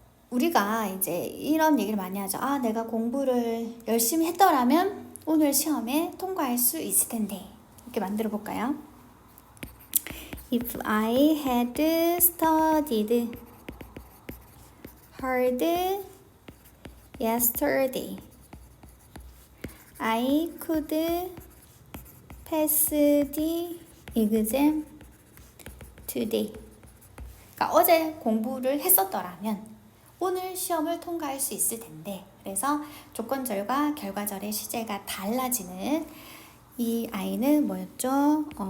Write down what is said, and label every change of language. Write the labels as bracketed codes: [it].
[ko] 우리가 이제 이런 얘기를 많이 하죠. 아, 내가 공부를 열심히 했더라면 오늘 시험에 통과할 수 있을 텐데. 이렇게 만들어 볼까요? [en] If I had studied hard yesterday, I could pass the exam today. [ko] 그러니까 어제 공부를 했었더라면 오늘 시험을 통과할 수 있을 텐데. 그래서 조건절과 결과절의 시제가 달라지는 이 아이는 뭐였죠?